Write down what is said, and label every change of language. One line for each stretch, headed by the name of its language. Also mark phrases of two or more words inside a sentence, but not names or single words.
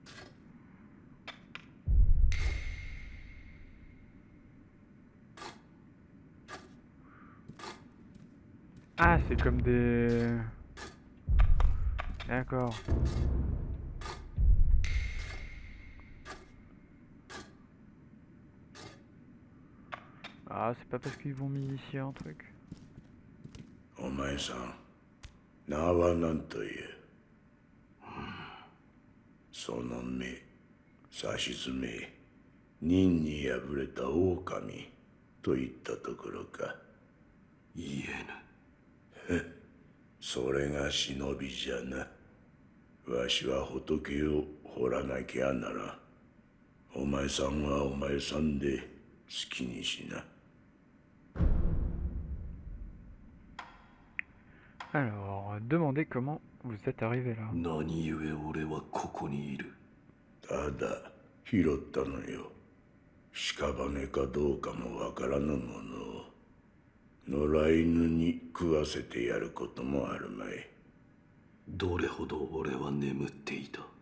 French: Ah, c'est comme des... D'accord. Ah, c'est pas parce qu'ils vont m'initier un truc.
Japanese: お前さん、名は何と言え。その目、指し爪、忍に敗れた狼といったところか。言えぬ。それが忍びじゃな。わしは仏を掘らなきゃならん。お前さんはお前さんで好きにしな。
French: Alors, demandez comment vous êtes arrivé là.
Japanese: 何故俺はここにいる。ただ拾ったのよ。屍かどうかもわからぬものを野良犬に食わせてやることもあるまい。どれほど俺は眠っていた。